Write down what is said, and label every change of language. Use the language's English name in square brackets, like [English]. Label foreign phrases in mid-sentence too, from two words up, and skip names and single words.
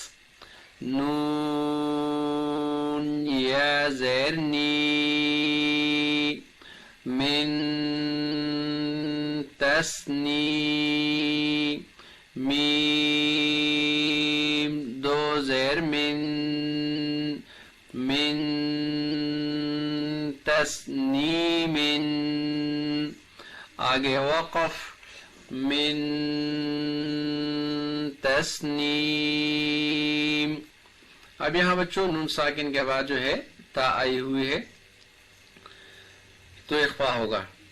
[Urdu] نون یا زیر نی، من تسنی، میم دو زیر من، من تسنی من، آگے وقف من تسنیم۔ اب یہاں بچوں نون ساکن کے بعد جو ہے تا آئی ہوئی ہے، تو اخفاء ہوگا.